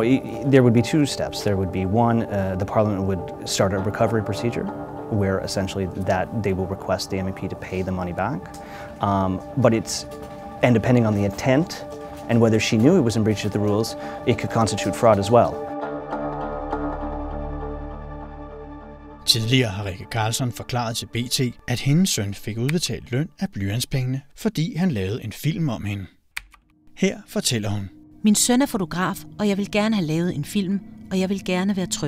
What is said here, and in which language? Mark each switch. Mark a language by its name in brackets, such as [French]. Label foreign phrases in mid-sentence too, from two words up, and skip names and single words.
[English] There would be two steps. There would be one, the Parliament would start a recovery procedure where essentially that they will request the MEP to pay the money back. And depending on the intent and whether she knew it was in breach of the rules, it could constitute fraud as well. [Danish] Tidligere har Rikke Karlsson forklaret til BT, at hendes søn fik udbetalt løn af blyantspengene, fordi han lavede en film om hende. Her fortæller hun. Min søn er fotograf, og jeg vil gerne have lavet en film, og jeg vil gerne være tryg.